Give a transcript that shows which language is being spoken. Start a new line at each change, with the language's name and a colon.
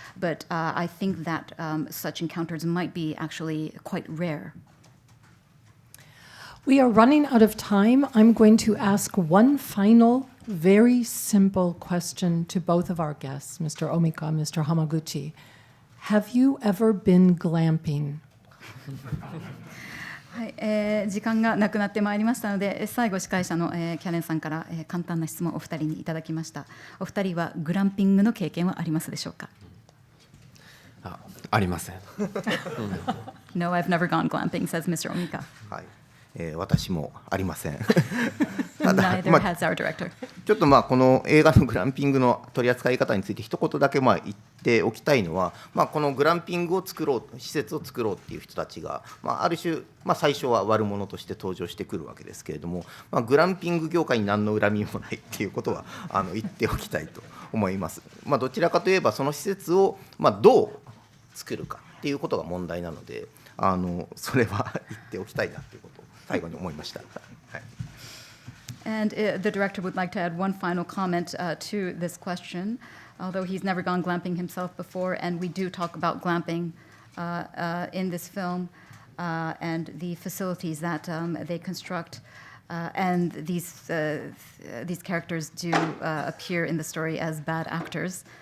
English: But I think that such encounters might be actually quite rare. We are running out of time. I'm going to ask one final, very simple question to both of our guests, Mr. Omika, Mr. Hamaguchi. Have you ever been glamping?
Japanese: はい、時間がなくなってまいりましたので、最後司会者の、キャレンさんから、簡単な質問をお二人にいただきました。お二人はグランピングの経験はありますでしょうか？ありません。
English: No, I've never gone glamping, says Mr. Omika.
Japanese: はい、私もありません。
English: Neither has our director.
Japanese: ちょっとこの映画のグランピングの取り扱い方について一言だけ言っておきたいのは、このグランピングを作ろう、施設を作ろうっていう人たちが、ある種、最初は悪者として登場してくるわけですけれども、グランピング業界に何の恨みもないっていうことは言っておきたいと思います。どちらかといえばその施設をどう作るかっていうことが問題なので、それは言っておきたいなということを最後に思いました。はい。
English: And the director would like to add one final comment to this question, although he's never gone glamping himself before, and we do talk about glamping in this film and the facilities that they construct, and these characters do appear in the story as bad actors.